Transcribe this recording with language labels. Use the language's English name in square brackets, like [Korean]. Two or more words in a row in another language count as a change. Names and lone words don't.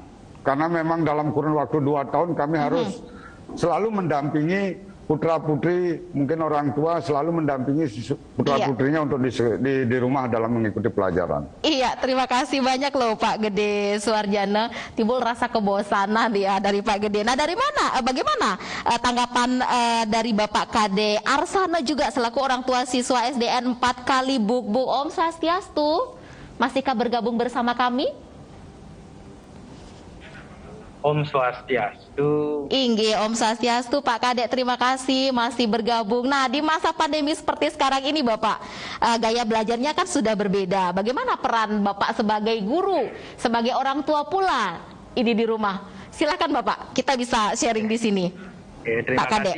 [Indonesian] Karena memang dalam kurun waktu 2 tahun kami harus selalu mendampingi putra-putri, mungkin orang tua selalu mendampingi putra-putrinya untuk di rumah dalam mengikuti pelajaran. Iya, terima kasih banyak loh Pak Gede Suwarjana. Timbul rasa kebosanan ya dari Pak Gede. Nah, dari mana? Bagaimana tanggapan dari Bapak Kade Arsana juga selaku orang tua siswa SDN 4 Kalibuk? Bu [Balinese] Om Swastiastu, [Indonesian] masihkah bergabung bersama kami? [Balinese] Om Swastiastu. Inggih, Om Swastiastu, Pak Kadek, [Indonesian] terima kasih masih bergabung. Nah, di masa pandemi seperti sekarang ini Bapak, gaya belajarnya kan sudah berbeda. Bagaimana peran Bapak sebagai guru, sebagai orang tua pula ini di rumah? Silakan Bapak, kita bisa sharing di sini. Oke, terima Pak Kadek.